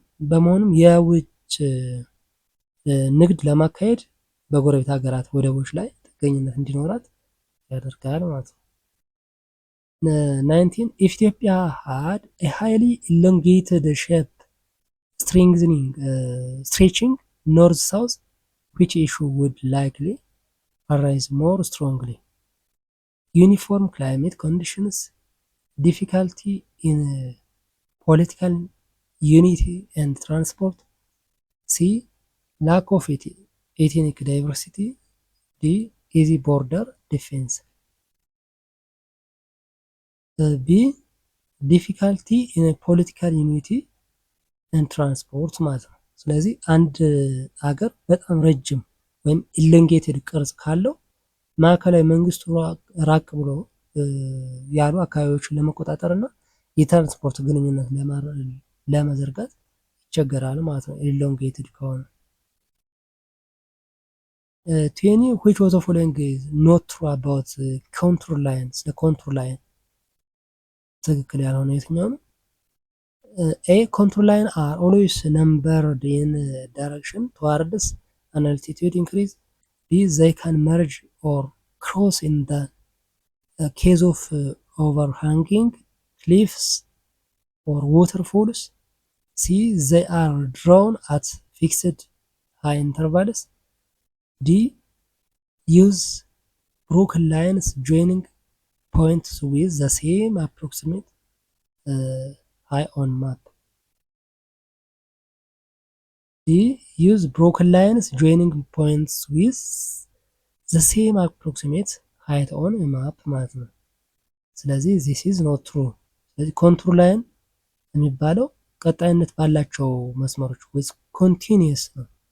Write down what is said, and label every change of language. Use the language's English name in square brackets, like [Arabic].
[Amharic] በመሆኑም የውጭ ንግድ ለማካሄድ በጎረቤት ሀገራት ወደቦች ላይ ጥገኝነት እንዲኖራት ያደርጋል ማለት ነው። [English] 19 if Ethiopia had a highly elongated shape stretching north south which issue would likely arise more strongly? Uniform climate conditions, difficulty in political unity and transport, C lack of ethnic diversity, D easy border defense. B difficulty in political unity and transport [Amharic] ማለት ነው። ስለዚህ አንድ ሀገር በጣም ረጅም ወይም ኢለንጌትድ ቅርጽ ካለው ማዕከላዊ መንግስቱ ራቅ ብሎ ያሉ አካባቢዎችን ለመቆጣጠር እና የትራንስፖርት ግንኙነት ለመዘርጋት ይቸገራል ማለት ነው ኢሎንጌትድ ከሆነ። 20 [English] which was the following is not true about contour lines? The contour line [Amharic] ትክክል ያልሆነ የትኛው ነው? [English] A contour line are always numbered in direction towards an altitude increase. B they can merge or cross in the case of overhanging cliffs or waterfalls. C they are drawn at fixed high intervals. D use broken lines joining points with the same approximate high on map. D use broken lines joining points with the same approximate height on a map [Amharic] ማለት ነው። ስለዚህ [English] this is not true። [Amharic] ስለዚህ ኮንቱር ላይን የሚባለው ቀጣይነት ባላቸው መስመሮች [English] with continuous ነው።